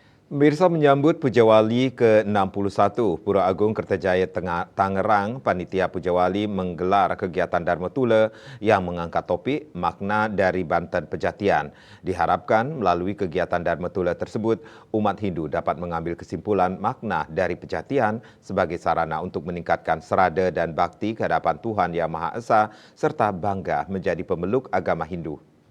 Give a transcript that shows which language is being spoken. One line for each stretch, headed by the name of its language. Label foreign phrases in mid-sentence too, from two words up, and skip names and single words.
Indonesian: Mirsa menyambut Pujawali ke-61 Pura Agung Kertajaya Tangerang, Panitia Pujawali menggelar kegiatan Dharma Tula yang mengangkat topik makna dari Banten Pejatian. Diharapkan melalui kegiatan Dharma Tula tersebut, umat Hindu dapat mengambil kesimpulan makna dari Pejatian sebagai sarana untuk meningkatkan serada dan bakti ke hadapan Tuhan Yang Maha Esa serta bangga menjadi pemeluk agama Hindu.